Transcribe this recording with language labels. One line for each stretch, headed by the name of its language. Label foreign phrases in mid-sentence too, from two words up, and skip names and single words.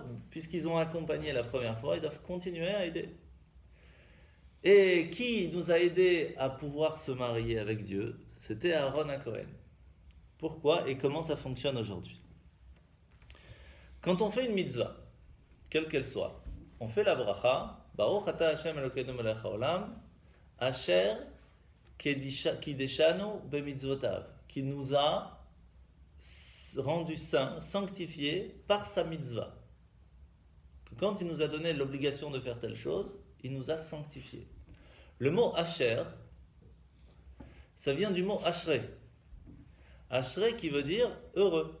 French: Puisqu'ils ont accompagné la première fois, ils doivent continuer à aider. Et qui nous a aidés à pouvoir se marier avec Dieu? C'était Aaron HaKohen. Pourquoi et comment ça fonctionne aujourd'hui? Quand on fait une mitzvah, quelle qu'elle soit, on fait la bracha,
Hebrew: ברוך אתה השם אלוקינו מלך העולם, אשר קדשנו במצוותיו,
French: qui nous a rendu saints, sanctifiés par sa mitzvah. Que quand il nous a donné l'obligation de faire telle chose, il nous a sanctifiés. Le mot Asher, ça vient du mot Ashrei. Ashrei qui veut dire heureux.